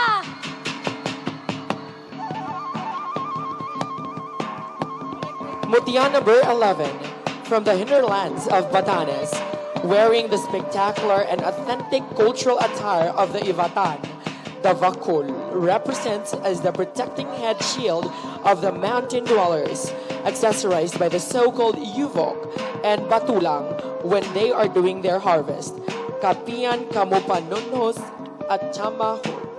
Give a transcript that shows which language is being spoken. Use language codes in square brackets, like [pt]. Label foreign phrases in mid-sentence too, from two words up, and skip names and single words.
[en] Mutya number 11, from the hinterlands of Batanes, wearing the spectacular and authentic cultural attire of the Ivatan. The Vakul represents as the protecting head shield of the mountain dwellers, accessorized by the so-called Yuvok and Batulang when they are doing their harvest. Kapian Kamupanunhos at Chamahol.